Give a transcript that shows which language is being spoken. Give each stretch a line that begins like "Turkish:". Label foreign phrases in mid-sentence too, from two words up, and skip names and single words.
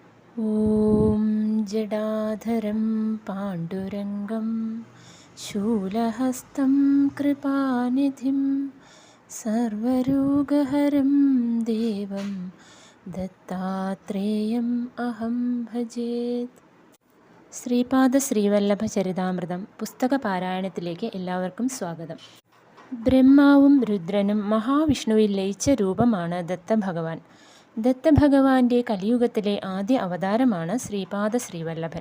Sanskrit: ॐ जडाधरं पाण्डुरङ्गं शूलहस्तं कृपानिधिं सर्वरोगहरं देवं दत्तात्रेयम् अहं ഭജേത്.
Malayalam: ശ്രീപാദ ശ്രീവല്ലഭ ചരിതാമൃതം പുസ്തകപാരായണത്തിലേക്ക് എല്ലാവർക്കും സ്വാഗതം. ബ്രഹ്മാവും രുദ്രനും മഹാവിഷ്ണുവിൽ ലയിച്ച രൂപമാണ് ദത്തഭഗവാൻ. ദത്തഭഗവാന്റെ കലിയുഗത്തിലെ ആദ്യ അവതാരമാണ് ശ്രീപാദ ശ്രീവല്ലഭൻ.